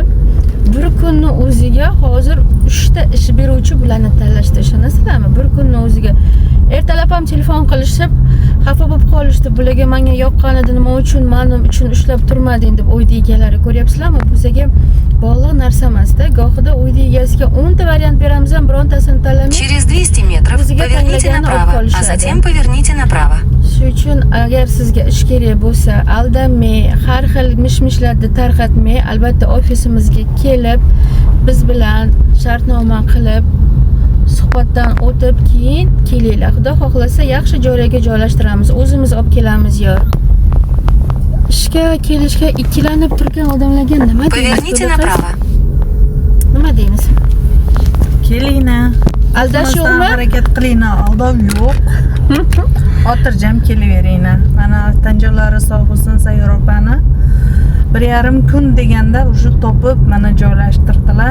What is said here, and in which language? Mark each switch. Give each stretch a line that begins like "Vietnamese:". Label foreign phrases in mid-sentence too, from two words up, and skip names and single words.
Uzbek: Bir kunni o'ziga hozir 3 ta ish beruvchi bularni tanlashdi. Ishonasizlarmi? Bir kunni o'ziga ertalab ham telefon qilishib, xafa bo'lib qolishdi. Bularga menga yoqqanida nima uchun mening uchun ushlab turmading deb o'ydi egalari. Ko'ryapsizlarmi? Bizga bog'liq narsa emasda. Gohida o'ydi egasiga 10 ta variant beramiz ham birontasini tanlamay.
Russian: Через 200 метров поверните направо, а затем поверните направо.
Uzbek: Shuning uchun agar sizga ish kerak bo'lsa, aldanmay, har xil mish-mishlarni tarqatmay, albatta ofisimizga kelib, biz bilan shartnoma qilib, suhbatdan o'tib keyin kelinglar. Xudo xohlasa, yaxshi joylarga joylashtiramiz, o'zimiz olib kelamiz yo. Ishga kelishga ikkilanib turgan odamlarga nima deymiz?
Russian: Поверните направо.
Uzbek: Nima deymiz? Kelinglar. Aldashuvmi? Harakat qilinglar, aldov yo'q. Xotirjam kelaveringlar. Mana tanjollari sog' bo'lsin Sayyor opani. 1,5 kun deganda уже topib mana joylashtirdilar.